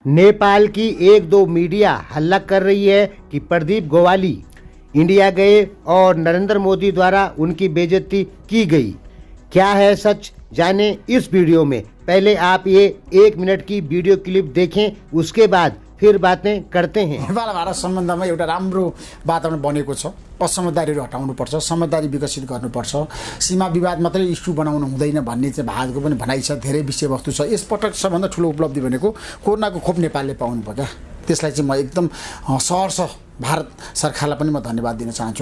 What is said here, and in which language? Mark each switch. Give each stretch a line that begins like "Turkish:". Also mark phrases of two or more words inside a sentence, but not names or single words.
Hindi: नेपाल की एक दो मीडिया हल्ला कर रही है कि प्रदीप गोवाली इंडिया गए और नरेंद्र मोदी द्वारा उनकी बेइज्जती की गई। क्या है सच, जाने इस वीडियो में। पहले आप ये 1 मिनट की वीडियो क्लिप देखें, उसके बाद फिर बातें करते हैं।
Nepali: नेपाल भारत सम्बन्धमा एउटा राम्रो वातावरण बनेको छ। असमझदारीहरू हटाउनुपर्छ, समझदारी विकसित गर्नुपर्छ, सीमा विवाद मात्रै इस्यु बनाउनु हुँदैन भन्ने चाहिँ भारतको पनि भनाइ छ। धेरै विषयवस्तु छ। यसपटक सबभन्दा ठुलो उपलब्धि भनेको कोरोनाको खोप नेपालले पाउनु भयो क्या। त्यसलाई चाहिँ म एकदम सहर्ष भारत सरकारलाई पनि म धन्यवाद दिन चाहन्छु।